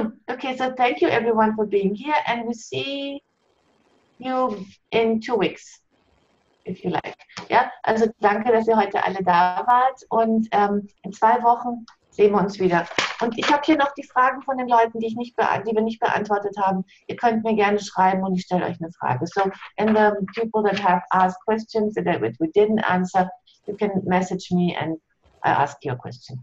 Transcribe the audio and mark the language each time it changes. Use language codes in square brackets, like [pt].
[en] Okay, so thank you everyone for being here and we see you in 2 weeks, if you like. [de] Ja, also danke, dass ihr heute alle da wart und in 2 Wochen sehen wir uns wieder. Und ich habe hier noch die Fragen von den Leuten, die wir nicht beantwortet haben. Ihr könnt mir gerne schreiben und ich stelle euch eine Frage. [en] So, and the people that have asked questions that we didn't answer, you can message me and I ask your question.